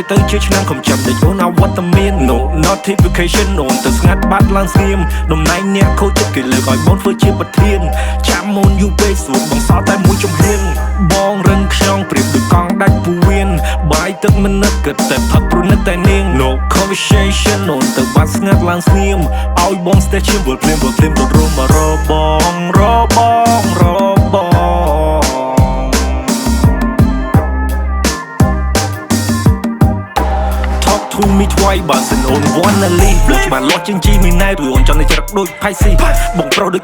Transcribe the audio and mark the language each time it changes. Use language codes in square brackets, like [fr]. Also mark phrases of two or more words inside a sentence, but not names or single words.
[km] ជាឆ្នាំខំចាប់ដូចអូនអវត្តមាន [en] no notification [km] អូនទៅស្ងាត់បាត់ឡើងស្ងៀមតំណែងអ្នកខូចចិត្តគេលើកឲ្យបងធ្វើជាប្រធានចាំមុនយូរពេកស្រួលបងសល់តែមួយជំហានបងរឹងខ្យងប្រៀបដូចកង់ដាច់ពូវៀនបាយទឹកមិននឹកគិតតែផឹកព្រោះនឹកតែនាង [en] no conversation [km] អូនទៅបាត់ស្ងាត់ឡើងស្ងៀមឲ្យបងស្ទះឈាមវល់ភ្លាមវល់ភ្លាមទៅរួមមករបងរបងរបង [en] Talk to me twice [km] បើសិនអូន [en] wanna leave [km] លើច្បាស់លាស់ជាងជីមីណែឬអូនចង់តែច្រឹកដូចផៃស៊ីបងប្រុសដូច